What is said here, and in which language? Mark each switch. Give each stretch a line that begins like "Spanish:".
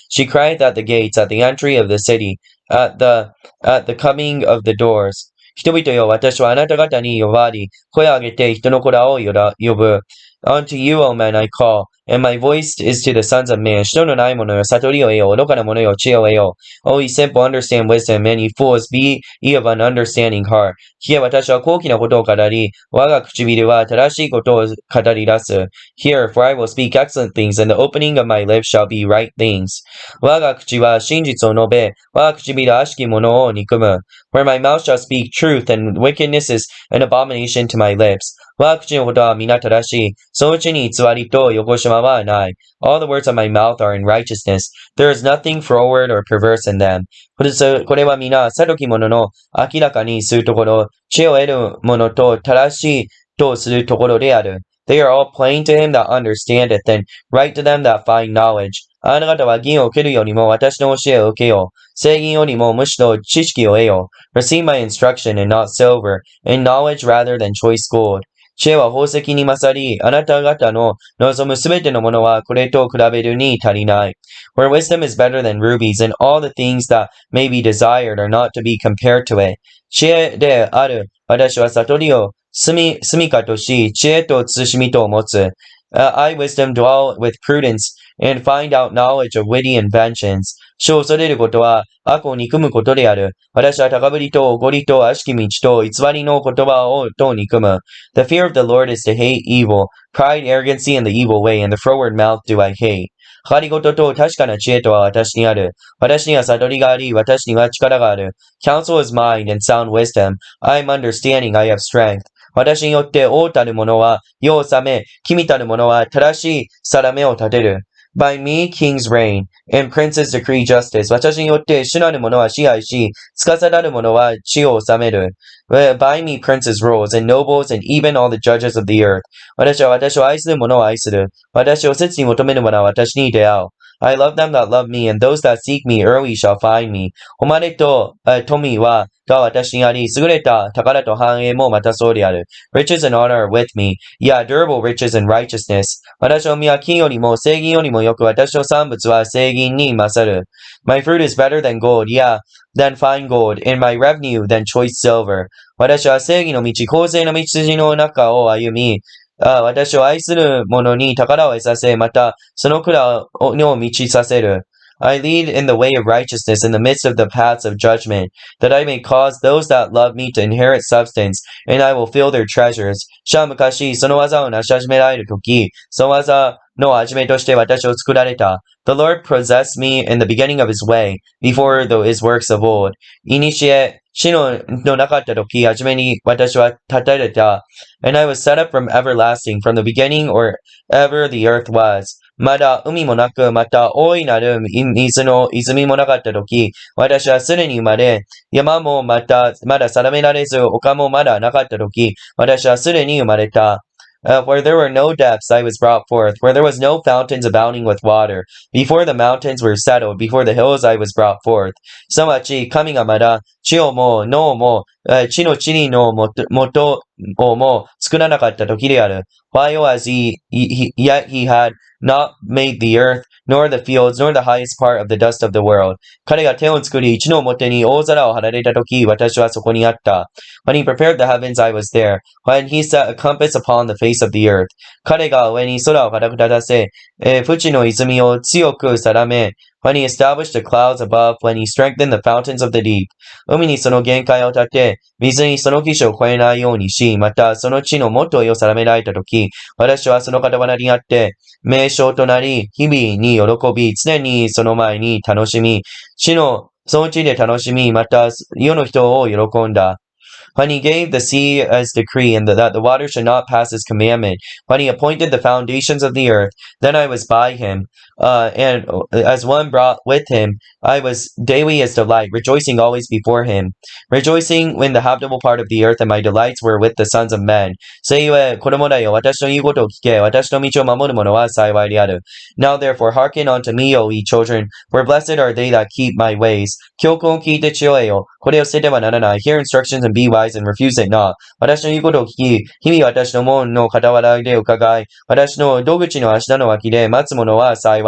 English: She crieth at the gates, at the entry of the city, at the coming of the doors.
Japanese: 人々よ、私はあなた方に呼ばわり、声を上げて人の子らを呼ぶ。
English: Unto you, O men, I call, and my voice is to the sons of man.
Japanese: 人のない者よ、悟りを得よ。愚かな者よ、知恵を得よ。
English: O ye simple, understand wisdom, and ye fools, be ye of an understanding heart.
Japanese: 聞け、私は高貴なことを語り、我が唇は正しいことを語り出す。
English: Hear, for I will speak excellent things, and the opening of my lips shall be right things.
Japanese: 我が口は真実を述べ、我が唇は悪しき者を憎む。
English: For my mouth shall speak truth, and wickedness is an abomination to my lips.
Japanese: 我が口のことは皆正しい。そのうちに偽りと横島はない。
English: All the words of my mouth are in righteousness. There is nothing froward or perverse in them.
Japanese: これは皆、さとき者の明らかにするところ、知恵を得る者と正しいとするところである。
English: They are all plain to him that understandeth, and right to them that find knowledge.
Japanese: あなた方は銀を受けるよりも私の教えを受けよう。正銀よりもむしろ知識を得よう。
English: Receive my instruction and not silver, and knowledge rather than choice gold.
Japanese: 知恵は宝石に勝り、あなた方の望むすべてのものはこれと比べるに足りない。
English: Where wisdom is better than rubies, and all the things that may be desired are not to be compared to it.
Japanese: 知恵である私は悟りを住処とし、知恵と慎みと持つ。
English: I wisdom dwell with prudence, and find out knowledge of witty inventions.
Japanese: 主を恐れることは悪を憎むことである。私は高ぶりとおごりと悪しき道と偽りの言葉をと憎む。
English: The fear of the Lord is to hate evil, pride, arrogancy, and the evil way, and the froward mouth do I hate.
Japanese: 計りごとと確かな知恵とは私にある。私には悟りがあり、私には力がある。
English: Counsel is mine, and sound wisdom. I am understanding, I have strength.
Japanese: 私によって王たる者は世を治め、君たる者は正しい定めを立てる。
English: By me kings reign, and princes decree justice.
Japanese: 私によって主なる者は支配し、司なる者は地を治める。
English: By me princes rules, and nobles, and even all the judges of the earth.
Japanese: 私は私を愛する者を愛する。私を切に求める者は私に出会う。
English: I love them that love me, and those that seek me early shall find me.
Japanese: 誉れと富はが私にあり、優れた宝と繁栄もまたそうである。
English: Riches and honor are with me. Yeah, durable riches and righteousness.
Japanese: 私の身は金よりも正銀よりもよく、私の産物は正銀に勝る。
English: My fruit is better than gold, yeah, than fine gold, and my revenue than choice silver.
Japanese: 私は正義の道、公正の道筋の中を歩み、私を愛する者に宝を得させ、またその蔵を満ちさせる。
English: I lead in the way of righteousness in the midst of the paths of judgment, that I may cause those that love me to inherit substance, and I will fill their treasures.
Japanese: 主は昔、その技を成し始められるとき、その技の始めとして私を作られた。
English: The Lord possessed me in the beginning of his way, before his works of old.
Japanese: いにしえ、死のなかったとき、初めに私は立たれた。
English: And I was set up from everlasting, from the beginning or ever the earth was.
Japanese: まだ海もなく、また大いなる水の泉もなかったとき、私はすでに生まれ、山もまだ定められず、丘もまだなかったとき、私はすでに生まれた。
English: Where there were no depths, I was brought forth. Where there was no fountains abounding with water. Before the mountains were settled, before the hills I was brought forth.
Japanese: すなわち、神がまだ地をも脳も地の塵の元をも作らなかった時である。
English: While as yet he had not made the earth, nor the fields, nor the highest part of the dust of the world.
Japanese: 彼が天を作り、地の表に大空を張られた時、私はそこにあった。
English: When he prepared the heavens, I was there. When he set a compass upon the face of the earth.
Japanese: 彼が上に空を固く立たせ、淵の泉を強く定め、
English: When he established the clouds above, when he strengthened the fountains of the deep.
Japanese: 海にその限界を立て、水にその岸を越えないようにし、またその地の元へを定められたとき、私はその傍らにあって、名称となり、日々に喜び、常にその前に楽しみ、その地で楽しみ、また世の人を喜んだ。
English: When he gave the sea as decree, and that the water should not pass his commandment. When he appointed the foundations of the earth, then I was by him, and as one brought with him, I was daily as delight, rejoicing always before him, rejoicing when the habitable part of the earth, and my delights were with the sons of men.
Japanese: それゆえ、子供だよ、私の言うことを聞け、私の道を守る者は幸いである。
English: Now therefore hearken unto me, O ye children, for blessed are they that keep my ways.
Japanese: 教訓を聞いて知恵よ、これを捨ててはならない。
English: Hear instructions and be wise and refuse it not.
Japanese: 私の言うことを聞き、日々私の門の傍らで伺い、私の戸口の足の脇で待つ者は幸